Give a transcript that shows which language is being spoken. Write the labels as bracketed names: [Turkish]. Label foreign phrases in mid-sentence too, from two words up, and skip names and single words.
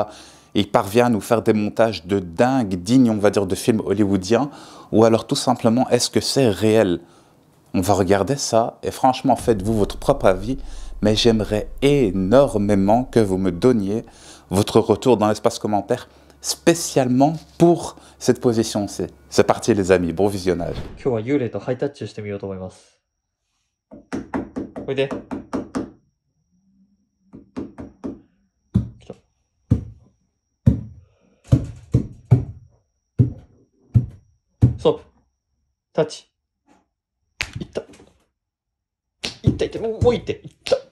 [French] Il parvient à nous faire des montages de dingue, dignes, on va dire, de films hollywoodiens, ou alors tout simplement, est-ce que c'est réel? On va regarder ça, et franchement, faites-vous votre propre avis, mais j'aimerais énormément que vous me donniez votre retour dans l'espace commentaire, spécialement pour cette position-ci. C'est parti les amis, bon visionnage. [Japanese] 今日は幽霊とハイタッチしてみようと思います。おいで。来た。ストップ。タッチ。いった。いったいった。もういって。いった。